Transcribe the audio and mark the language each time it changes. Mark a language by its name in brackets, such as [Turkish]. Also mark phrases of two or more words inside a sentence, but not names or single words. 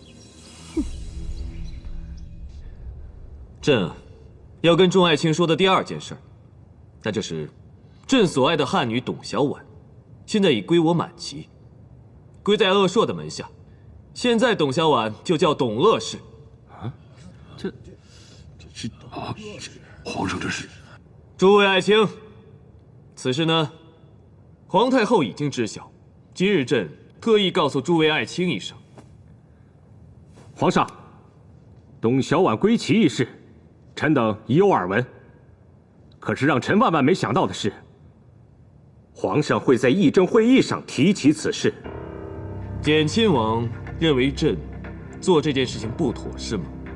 [Chinese] 朕要跟众爱卿说的第二件事，那就是朕所爱的汉女董小宛，现在已归我满旗，归在鄂硕的门下。现在董小宛就叫董鄂氏。啊，这是啊，皇上这是。诸位爱卿，此事呢，皇太后已经知晓。今日朕特意告訴諸位愛卿一聲。皇上，董小宛歸旗一事，臣等已有耳聞。可是讓臣萬萬沒想到的是，皇上會在議政會議上提起此事。簡親王認為朕做這件事情不妥，是嗎？